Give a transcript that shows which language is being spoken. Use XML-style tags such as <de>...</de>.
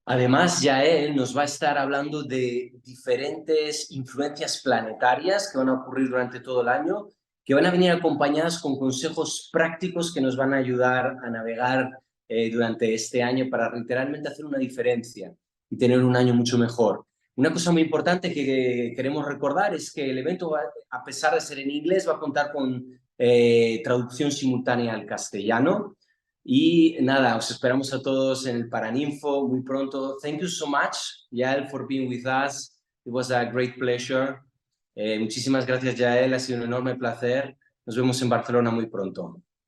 <es>Además, Yael nos va a estar hablando de diferentes influencias planetarias que van a ocurrir durante todo el año, que van a venir acompañadas con consejos prácticos que nos van a ayudar a navegar durante este año para literalmente hacer una diferencia y tener un año mucho mejor. Una cosa muy importante que queremos recordar es que el evento, a pesar de ser en inglés, va a contar con traducción simultánea al castellano. Y nada, os esperamos a todos en el Paraninfo muy pronto.</es> <en>Thank you so much, Yael, for being with us. It was a great pleasure.</en> <es>Muchísimas gracias, Yael. Ha sido un enorme placer. Nos vemos en Barcelona muy pronto.</es>